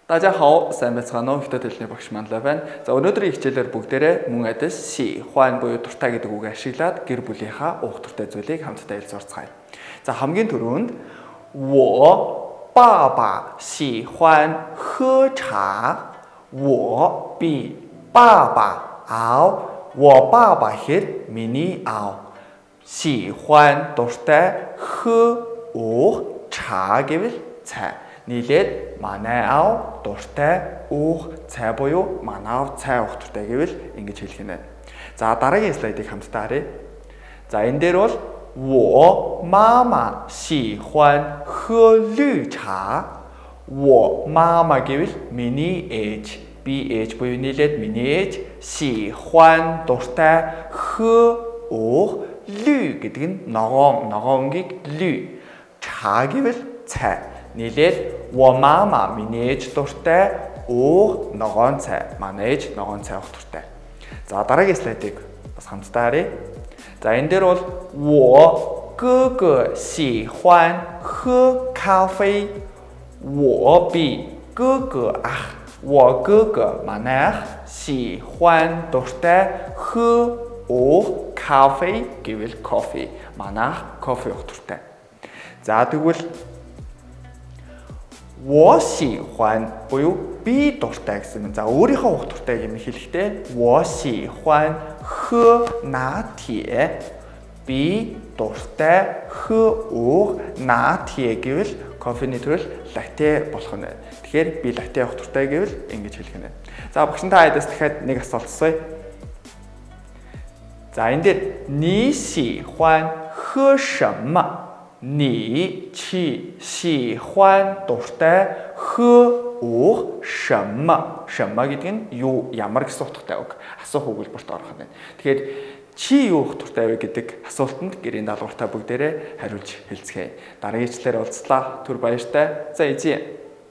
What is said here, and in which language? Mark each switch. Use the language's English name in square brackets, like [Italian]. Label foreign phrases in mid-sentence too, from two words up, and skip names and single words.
[Chinese] 大家好， [Mongolian] сайн байцгаана уу? Хятад хэлний багш Манлаа байна. За өнөөдрийн хичээлээр бүгдээрээ мөн адил си, хуан буюу дуртай гэдэг үгийг ашиглаад гэр бүлийнхаа уух дуртай зүйлийг хамтдаа ярилцгаая. За хамгийн түрүүнд [Chinese] 我爸爸喜欢喝茶. 我比爸爸熬. 我爸爸 [Mongolian] хэд миний аав. 喜欢 дуртай喝 уух чаа гэвэл цай. Нийлээд манай аав дуртай уух цай буюу манай аав цай уух дуртай гэвэл ингэж хэлэх юм байна. За дараагийн слайдыг хамтдаа харъя. За энэ дээр бол 我妈妈喜欢喝绿茶. [Chinese] 我妈妈 [Mongolian] гэвэл миний ээж, би ээж буюу нийлээд миний ээж 喜欢 дуртай喝 уух. 绿гэдэг нь ногоон өнгийг 绿. 茶 гэвэл цай. Нийлээд [Chinese] 我妈妈 [Mongolian] миний ээж дуртай уух ногоон цай. Манай ээж ногоон цай уух дуртай. За дараагийн слайдыг бас хамтдаа харъя. За энэ дээр бол [Chinese] 我哥哥喜欢喝咖啡. 我比哥哥 ах. 我哥哥 [Mongolian] манай ах 喜欢дуртай喝 уух咖啡 гэвэл кофе. Манай ах кофе уух дуртай. За тэгвэл [Chinese] 我喜欢 [Mongolian] буюу би дуртай гэсэн юм. За өөрийнхөө уух дуртай юм хэлэхдээ [Chinese] 我喜欢喝拿铁. [Mongolian] Би дуртай хө уух 拿铁 гэвэл кофений төрөл латте болох нь. Тэгэхээр би латте уух дуртай гэвэл ингэж хэлэх нь. За багш та хайдас дахиад нэг асуулт асууя. За энэ дээр [Chinese] 你喜欢喝什么? 你喜欢 [Mongolian] дуртай хө уух 什么? 什么 гэдэг нь юу, ямар гэсэн утгатай үг. Асуух өгүүлбэрт орох нь. Тэгэхээр чи юу уух дуртай вэ гэдэг асуултанд гэрийн даалгавартай бүгдээрээ хариулж хэлцгээе. Дараагийн хичээлээр уулзлаа. Түр баяртай. За эзэн.